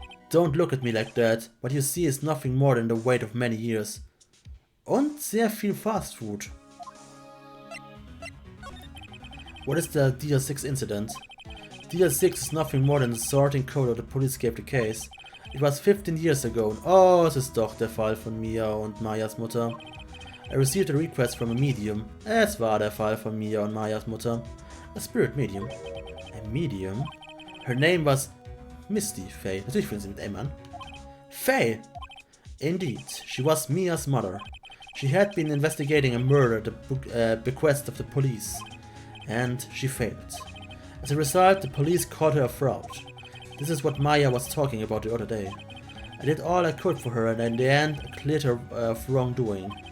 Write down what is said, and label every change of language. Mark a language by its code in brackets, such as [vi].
[en] Don't look at me like that. What you see is nothing more than the weight of many years. [de] Und sehr viel Fast Food. [en] What is the DL6 incident? DL6 is nothing more than the sorting code the police gave the case. It was 15 years ago. [de] Oh, es ist doch der Fall von Mia und Mayas Mutter. [en] I received a request from a medium. [de] Es war der Fall von Mia und Mayas Mutter. [en] A spirit medium. A medium? Her name was Misty Faye. [de] Natürlich fängt sie mit M an. [en] Faye! Indeed, she was Mia's mother. She had been investigating a murder at the bequest of the police, and she failed. As a result, the police called her a fraud. This is what Maya was talking about the other day. I did all I could for her, and in the end, I cleared her of wrongdoing.